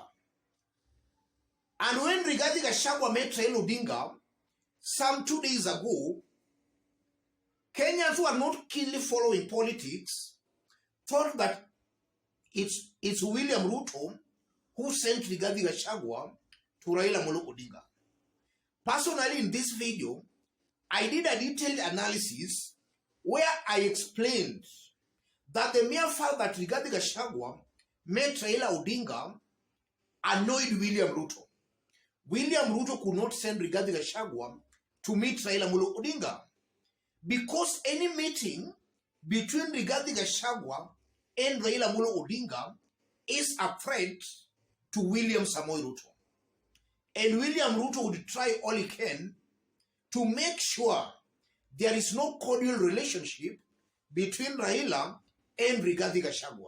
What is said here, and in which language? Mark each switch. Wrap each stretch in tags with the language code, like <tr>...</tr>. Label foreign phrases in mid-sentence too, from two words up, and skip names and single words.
<en>And when Rigathi Gachagua met Raila Odinga some 2 days ago, Kenyans who are not keenly following politics thought that it's William Ruto who sent Rigathi Gachagua to Raila Odinga. Personally, in this video, I did a detailed analysis where I explained that the mere fact that Rigathi Gachagua met Raila Odinga annoyed William Ruto. William Ruto could not send Rigathi Gachagua to meet Raila Odinga because any meeting between Rigathi Gachagua and Raila Odinga is a threat to William Samoei Ruto. And William Ruto would try all he can to make sure there is no cordial relationship between Raila and Rigathi Gachagua.</en>